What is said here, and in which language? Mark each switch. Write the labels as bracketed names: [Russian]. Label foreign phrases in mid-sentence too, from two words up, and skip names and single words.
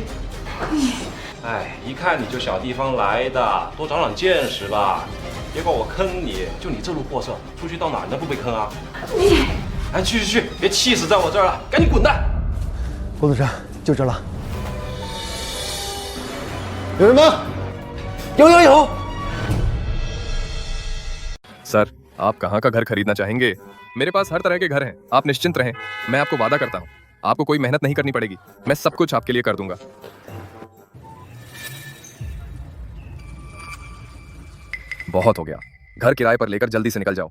[Chinese] 哎，一看你就小地方来的，多长长见识吧。别怪我坑你，就你这路货色，出去到哪儿能不被坑啊？你，哎，去，别气死在我这儿了，赶紧滚蛋！郭总长，就这了。有人吗？有。 [Hindi] सर, आप कहाँ का घर खरीदना चाहेंगे? मेरे पास हर तरह के घर हैं। आप निश्चिंत रहें, मैं आपको वादा करता हूँ, आपको कोई मेहनत नहीं करनी पड़ेगी। मैं सब कुछ आपके लिए कर दूंगा। बहुत हो गया, घर किराए पर लेकर जल्दी से निकल जाओ।